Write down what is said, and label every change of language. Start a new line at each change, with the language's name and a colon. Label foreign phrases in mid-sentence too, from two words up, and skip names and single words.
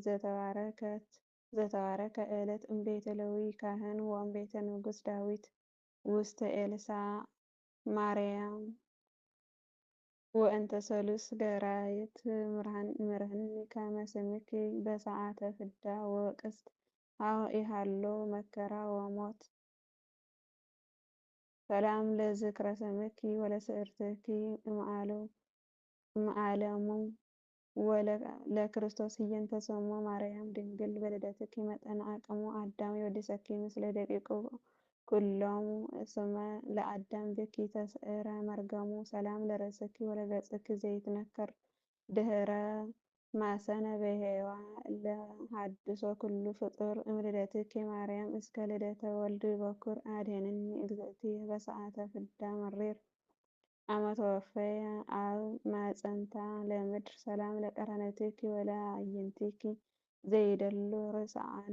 Geez: ዘተባረከ ዕለት እምቤተ ሌዊ ካህን ወእምቤተ ንጉሥ ዳዊት ውስተ ኤልሳ ማርያም ወእንተ ሰሉስ ገራይት ምርህኒ ከመ ስምኪ በሰዓተ ፍዳ ወቅስት ኢሃሎ መከራ ወሞት ሰላም ለዝክረ ስምኪ ወለስዕርትኪ እምዓለሙ ለክርስቶስ ህየንተ ሰሙ ማርያም ድንግል በልደትኪ መጠነ አቅሙ አዳም ይወድሰኪ ምስለ ደቂቁ ኩሎሙ እስመ ለአዳም ብኪ ተስዕረ መርገሙ ሰላም ለርእስኪ ወለገጽኪ ዘይትነከር ድህረ ማሰነ በሄዋ ለሐድሶ ኩሉ ፍጡር እምልደትኪ ማርያም እስከ ልደተ ወልድ በኩር አድኅነኒ እግዝእትየ በሰዓተ ፍዳ መሪር አመ ተወፈየ አብ ማዕፀንታ ለምድር ሰላም ለቀራንብትኪ ወለአዕይንቲኪ ዘይደሉ ርስዓነ